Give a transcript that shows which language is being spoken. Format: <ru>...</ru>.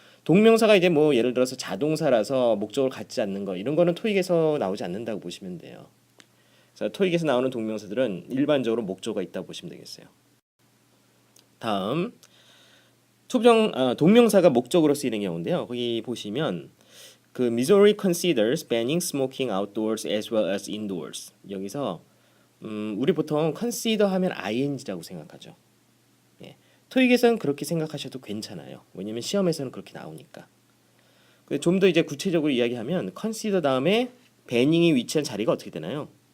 <ko>동명사가 이제 뭐 예를 들어서 자동사라서 목적을 갖지 않는 거 이런 거는 토익에서 나오지 않는다고 보시면 돼요. 그래서 토익에서 나오는 동명사들은 일반적으로 목적어가 있다고 보시면 되겠어요. 다음 동명사가 목적으로 쓰이는 경우인데요. 거기 보시면 그</ko> <en>Missouri considers banning smoking outdoors as well as indoors.</en> <ko>여기서 우리 보통 consider 하면 ing라고 생각하죠. 예. 토익에서는 그렇게 생각하셔도 괜찮아요. 왜냐면 시험에서는 그렇게 나오니까. 좀 더 이제 구체적으로 이야기하면 consider 다음에 banning이 위치한 자리가 어떻게 되나요?</ko>